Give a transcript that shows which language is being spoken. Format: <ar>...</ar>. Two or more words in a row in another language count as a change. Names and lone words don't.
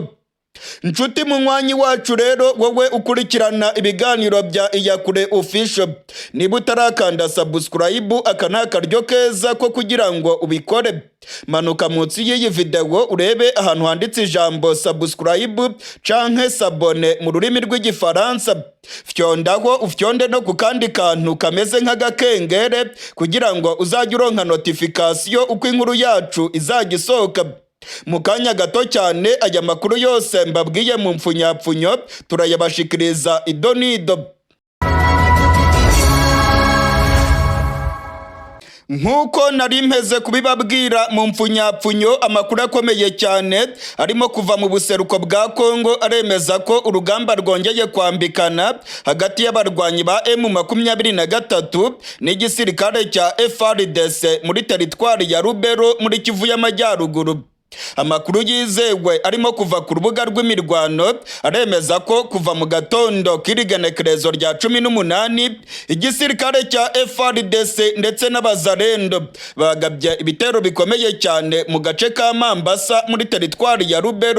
<rn>Nshuti munywanyi wacu rero wowe ukurikirana ibiganiro bya Iyakure Official, niba utarakanda subscribe aka nakaryo keza ko kugira ngo ubikore, manuka munsi y'iyi video urebe ahantu handitse ijambo subscribe canke sabone mu rurimi rw'igifaransa. Fyondaho ufyonde no ku kandi kantu kameze nk'agakengere kugira ngo uzajye uronka notification uko inkuru yacu izajya isohoka. Mu kanya gato cyane aya makuru yose mbabwiye mu mfunyapfunyo turayabashikiriza idonido. Nkuko nari mpeze kubibabwira mu mfunyapfunyo, amakuru akomeye cyane arimo kuva mu buseruko bwa Kongo aremeza ko urugamba rwongeye kwambikana hagati y'abarwanyi ba M23 n'igisirikare cya FARDC muri teritwari ya Lubero muri Kivu y'Amajyaruguru. Amakuru yizewe arimo kuva ku rubuga rw'imirwano aremeza ko kuva mu gatondo k'irigenekerezo rya 18 igisirikare cya FARDC ndetse n'abazarendo bagabye ibitero bikomeye cyane mu gace ka Mambasa muri teritwari ya Lubero.</rn>